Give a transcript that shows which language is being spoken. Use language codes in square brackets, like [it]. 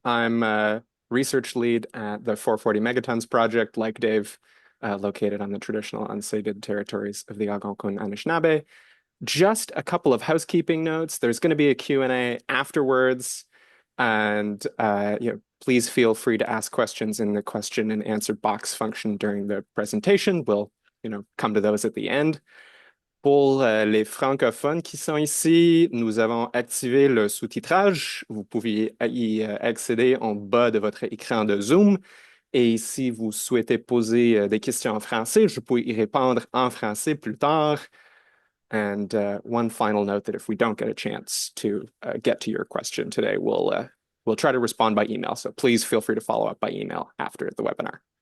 [en] I'm a research lead at the 440 Megatons project, like Dave, located on the traditional unceded territories of the Algonquin Anishinaabe. Just a couple of housekeeping notes. There's going to be a Q&A afterwards, and please feel free to ask questions in the question and answer box function during the presentation. We'll come to those at the end. [fr] Pour les francophones qui sont ici, nous avons activé le sous-titrage. Vous pouvez y accéder en bas de votre écran de Zoom. Et si vous souhaitez poser des questions en français, je peux y répondre en français plus tard. [en] And one final note that if we don't get a chance to get to your question today, we'll try to respond by email. So please feel free to follow up by email after the webinar.